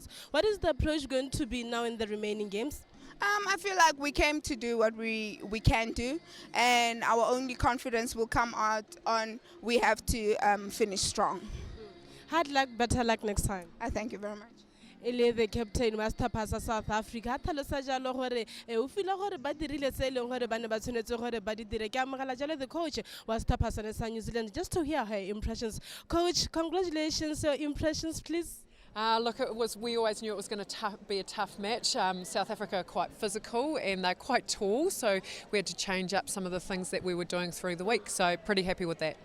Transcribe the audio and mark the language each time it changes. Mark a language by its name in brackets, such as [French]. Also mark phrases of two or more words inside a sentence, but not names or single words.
[English] What is the approach going to be now in the remaining games? I feel like we came to do what we can do, and our only confidence will come out on we have to finish strong. Hard luck, better luck next time. I thank you very much. [Tswana] Ele [English] the captain [Tswana] wa Stapasa South Africa a tlhalosa jalo gore o fila gore ba dirile se leng gore ba ne ba tshwanetse gore ba di dire. Ke amogela jalo [English] the coach [Tswana] wa Stapasa sa New Zealand [English] just to hear her impressions. Coach, congratulations. Your impressions, please. Look, we always knew it was going to be a tough match. South Africa are quite physical and they're quite tall, so we had to change up some of the things that we were doing through the week, so pretty happy with that.